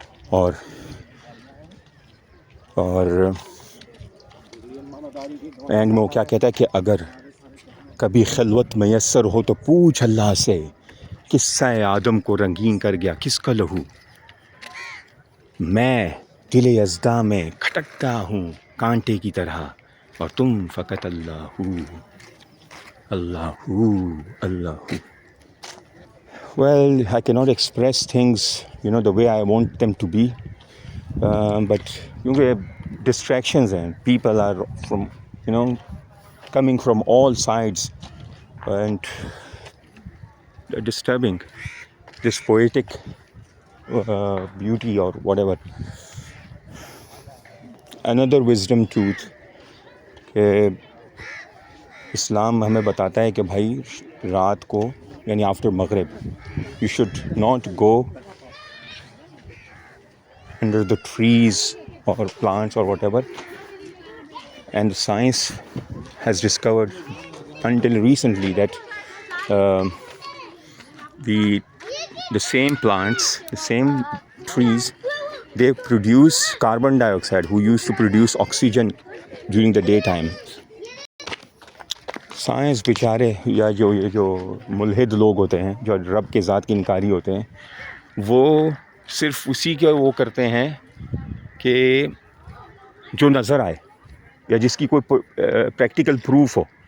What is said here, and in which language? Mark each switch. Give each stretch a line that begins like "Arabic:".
Urdu: اور اینڈ میں وہ کیا کہتا ہے کہ اگر کبھی خلوت میسر ہو تو پوچھ اللہ سے، قصہ آدم کو رنگین کر گیا کس کا لہو. میں دل یزداں میں کھٹکتا ہوں کانٹے کی طرح، اور تم فقط اللہ اللہ اللہ.
English: Well, I cannot express things, the way I want them to be. But کیونکہ distractions ہیں, people are from, coming from all sides and disturbing this poetic beauty or whatever. Another wisdom truth
Urdu: کہ اسلام ہمیں بتاتا ہے کہ بھائی رات کو یعنی آفٹر مغرب
English: you should not go under the trees or plants or whatever. And science has discovered until recently that the same plants, the same trees, they produce carbon dioxide who used to produce oxygen during the daytime.
Urdu: Science بیچارے یا جو ملحد لوگ ہوتے ہیں جو رب کے ذات کے انکاری ہوتے ہیں، وہ صرف اسی کے وہ کرتے ہیں کہ جو نظر آئے یا جس کی کوئی پریکٹیکل پروف ہو.